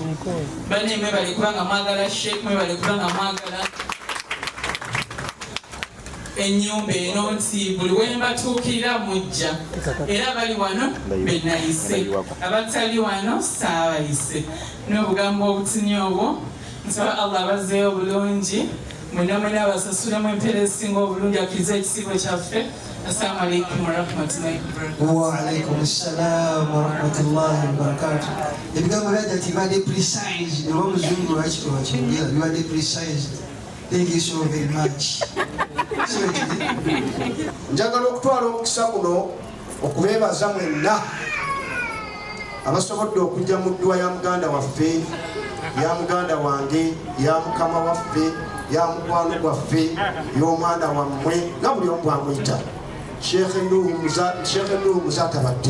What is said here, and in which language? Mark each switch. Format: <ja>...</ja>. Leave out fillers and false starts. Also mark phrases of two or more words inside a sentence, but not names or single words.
<lg>Banne mwebale kubanga mwagala Sheikh, mwebale kubanga mwagala ennyumba eno, nti buli we mbatuukirira mujja, era bali wano benayise, abatali wano saabayise. N'obugambo obutini obwo nsaba Allah abazeeyo bulungi, mwena mwena abasasulemu empeera ezisinga obulungi, akkiriza ekisiibo kyaffe.</lg> <ar>السلام عليكم ورحمة الله وبركاته. وعليكم السلام ورحمة الله وبركاته.</ar> <lg>Ebigambo byajja tibadde precise, oba omuzungu lwaki tewakimugera, bibadde precise.</lg> <en>Thank you so very much.</en> <lg>Njagala okutwala omukisa guno okubeebaza mwenna abasobodde okujja mu dduwa ya muganda waffe, ya muganda wange, ya mukama waffe, ya mukwano gwaffe, y'omwana wammwe nga buli omu bwamuyita Sheikh Nuhu Muzatabadde.</lg>